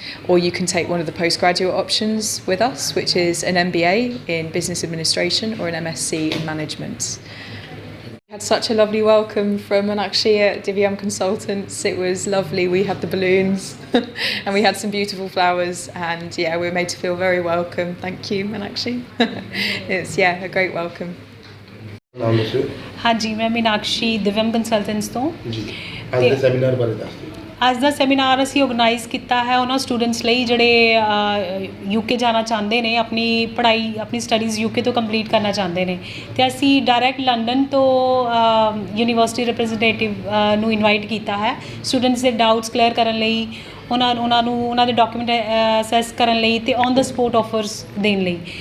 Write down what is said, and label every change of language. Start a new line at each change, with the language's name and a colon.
English: Or you can take one of the postgraduate options with us, which is an MBA in business administration or an MSc in management. Had such a lovely welcome from Meenakshi at Divyam Consultants. It was lovely. We had the balloons and we had some beautiful flowers, and yeah, we were made to feel very welcome. Thank you, Meenakshi. It's a great welcome.
Punjabi: ਨਾਮ ਦੱਸੋ
Hindi: हाँ जी, मैं मीनाक्षी दिव्यम consultants
Punjabi: ਤੋਂ ਜੀ। ਅੱਜ ਦੇ seminar ਬਾਰੇ ਦੱਸ ਦਿਓ। ਅੱਜ ਦਾ ਸੈਮੀਨਾਰ ਅਸੀਂ ਆਰਗੇਨਾਈਜ਼ ਕੀਤਾ ਹੈ ਉਹਨਾਂ ਸਟੂਡੈਂਟਸ ਲਈ ਜਿਹੜੇ ਯੂਕੇ ਜਾਣਾ ਚਾਹੁੰਦੇ ਨੇ, ਆਪਣੀ ਪੜ੍ਹਾਈ ਆਪਣੀ ਸਟੱਡੀਜ਼ ਯੂਕੇ ਤੋਂ ਕੰਪਲੀਟ ਕਰਨਾ ਚਾਹੁੰਦੇ ਨੇ। ਅਤੇ ਅਸੀਂ ਡਾਇਰੈਕਟ ਲੰਡਨ ਤੋਂ ਯੂਨੀਵਰਸਿਟੀ ਰਿਪਰੈਜ਼ੈਂਟੇਟਿਵ ਨੂੰ ਇਨਵਾਈਟ ਕੀਤਾ ਹੈ ਸਟੂਡੈਂਟਸ ਦੇ ਡਾਊਟਸ ਕਲੀਅਰ ਕਰਨ ਲਈ, ਉਹਨਾਂ ਨੂੰ ਉਹਨਾਂ ਦੇ ਡਾਕੂਮੈਂਟ ਅਸੈਸ ਕਰਨ ਲਈ ਅਤੇ ਔਨ ਦਾ ਸਪੋਟ ਆਫਰਸ ਦੇਣ ਲਈ।